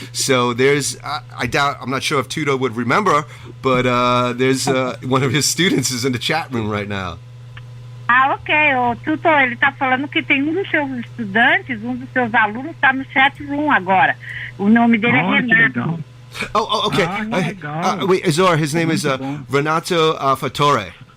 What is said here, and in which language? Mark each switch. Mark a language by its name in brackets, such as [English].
[English] So there's I'm not sure if Tudo would remember, but there's one of his students is in the chat room right now. Ok. [Portuguese] O Tuto, ele tá falando que tem dos seus estudantes, dos seus alunos está no chat room agora. O nome dele é Renato. [English] Oh, okay. Wait, Isaura, his name is Renato Fattore.